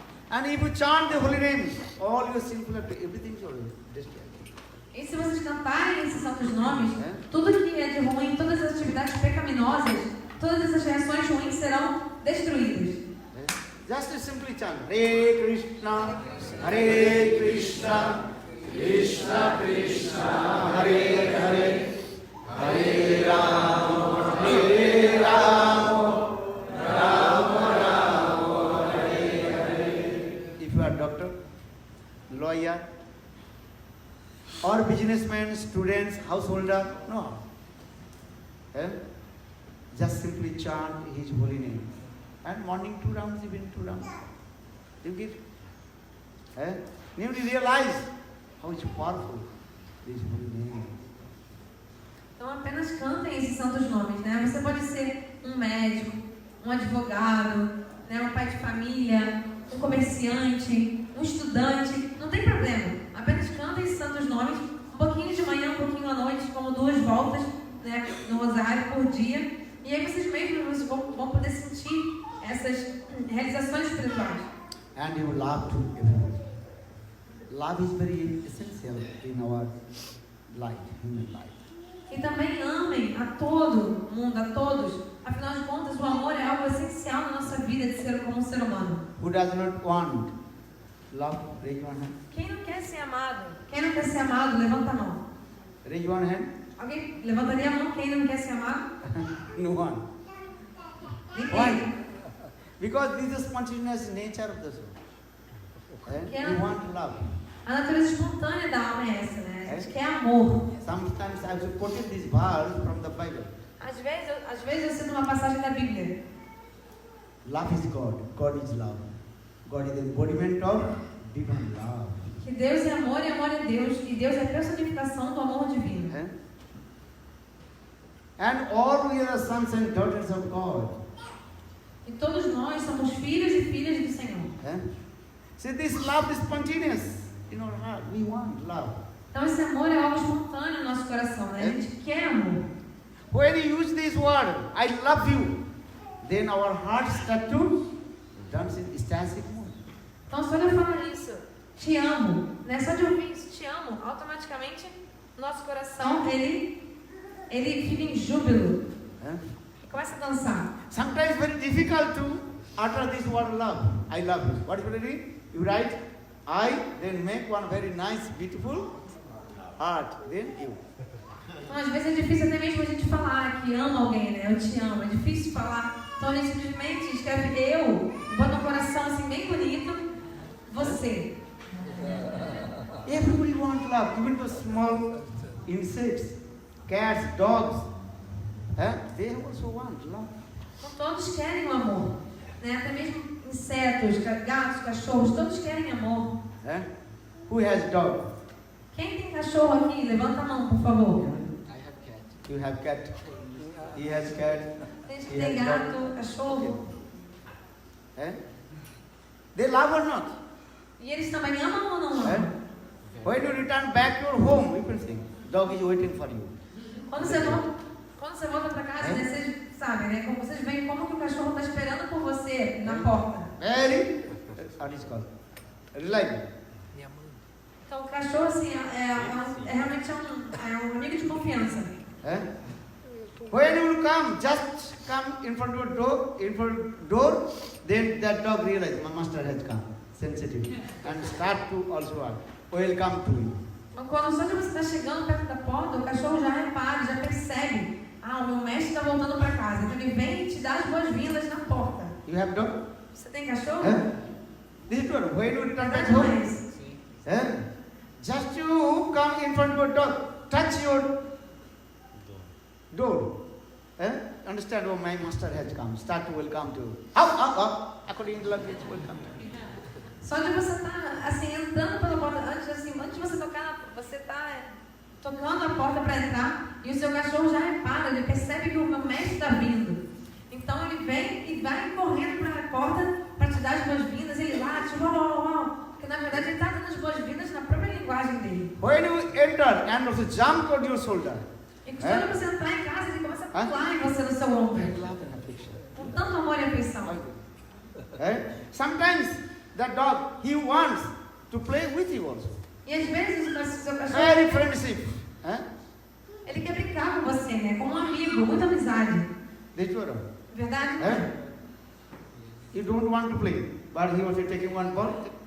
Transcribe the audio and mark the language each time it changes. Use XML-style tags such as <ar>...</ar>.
<en>And if you chant the holy names, all your sinful activity, everything is already destroyed.</en> <pt>E se vocês cantarem esses santos nomes, tudo que é de ruim, todas as atividades pecaminosas, todas essas reações ruins serão destruídas.</pt> <en>Just simply chant Hare Krishna, Hare Krishna, Krishna Krishna, Hare Hare, Hare Rama, Hare Rama, Rama Rama, Hare Hare. If you are doctor, lawyer, or businessman, students, householder, no. Just simply chant His holy name. And morning 2 rounds, evening 2 rounds. You get it? You realize how it's powerful. these holy names.</en> <pt>Então apenas cantem esses santos nomes, né? Você pode ser um médico, um advogado, né? Um pai de família, um comerciante, um estudante, não tem problema. Apenas cantem esses santos nomes, um pouquinho de manhã, um pouquinho à noite, como 2 voltas, né? No rosário por dia. E aí vocês mesmos vão poder sentir essas realizações espirituais.</pt> <en>And you love to everyone. Love is very essential in our life, human life.</en> <pt>E também amem a todo mundo, a todos. Afinal de contas, o amor é algo essencial na nossa vida de ser como um ser humano.</pt> <en>Who does not want love? Raise one hand.</en> <pt>Quem não quer ser amado? Quem não quer ser amado, levanta a mão.</pt> <en>Raise one hand.</en> <pt>Alguém levantaria a mão? Quem não quer ser amado?</pt> <en>No one.</en> <pt>Ninguém.</pt> <en>Why? Because this is spontaneous nature of the soul. And we want love.</en> <pt>A natureza espontânea da alma é essa, né? A gente quer amor.</pt> <en>Sometimes I have quoted this verse from the Bible.</en> <pt>Às vezes eu cito uma passagem da Bíblia.</pt> <en>Love is God. God is love. God is the embodiment of divine love.</en> <pt>Que Deus é amor e amor é Deus. E Deus é a personificação do amor divino.</pt> <en>And all we are sons and daughters of God.</en> <pt>E todos nós somos filhos e filhas do Senhor.</pt> <en>See, this love is spontaneous in our heart. We want love.</en> <pt>Então esse amor é algo espontâneo no nosso coração, né? A gente quer amor.</pt> <en>When you use this word, I love you, then our hearts start to dance in ecstatic mood.</en> <pt>Então só de eu falar isso, te amo, né? Só de ouvir isso, te amo, automaticamente nosso coração ele fica em júbilo. E começa a dançar.</pt> <en>Sometimes very difficult to utter this word love. I love you. What is it mean? You write I, then make one very nice, beautiful heart. Then you.</en> <pt>Então às vezes é difícil até mesmo a gente falar que ama alguém, né? Eu te amo. É difícil falar. Então a gente simplesmente escreve eu, bota um coração assim bem bonito, você.</pt> <en>Everybody wants love, even the small insects, cats, dogs. They also want love.</en> <pt>Então todos querem o amor, né? Até mesmo insetos, gatos, cachorros, todos querem amor.</pt> <en>Who has dog?</en> <pt>Quem tem cachorro aqui? Levanta a mão, por favor.</pt> <en>You have cat. He has cat.</en> <pt>Tem gente que tem gato, cachorro.</pt> <en>They love or not?</en> <pt>E eles também amam ou não amam?</pt> <en>When you return back to your home, you can see dog is waiting for you.</en> <pt>Quando você volta para casa, né, vocês sabem, né? Como vocês veem como que o cachorro está esperando por você na porta.</pt> <en>Very, what is called? Reliable.</en> <pt>Então o cachorro assim é realmente um amigo de confiança.</pt> <en>When you come, just come in front of your door, then that dog realizes my master has come, sensitive, and start to also welcome to you.</en> <pt>Então, quando só de você está chegando perto da porta, o cachorro já repara, já percebe. O meu mestre está voltando para casa. Então ele vem e te dá as boas-vindas na porta.</pt> <en>You have dog?</en> <pt>Você tem cachorro?</pt> <en>This is what, when you return back</en> <pt>Verdade não é</pt> <en>home,</en> <pt>isso?</pt> <en>just you come in front of your dog, touch your door. Understand? Oh, my master has come. Start to welcome to. According to language, welcome.</en> <pt>Só de você estar assim entrando pela porta, antes de você tocar, você está tocando a porta para entrar e o seu cachorro já repara, ele percebe que o meu mestre está vindo. Então ele vem e vai correndo para a porta para te dar as boas-vindas, ele late, uau. Porque na verdade ele está dando as boas-vindas na própria linguagem dele.</pt> <en>When you enter and also jump on your shoulder.</en> <pt>E só de você entrar em casa, ele começa a pular em você no seu ombro. Com tanto amor e afeição.</pt> <en>Sometimes the dog, he wants to play with you also.</en> <pt>E às vezes o seu cachorro,</pt> <en>Very friendship.</en> <pt>ele quer brincar com você, né? Como um amigo, muita amizade. Verdade?</pt> <en>You don't want to play, but he was taking one ball.</en>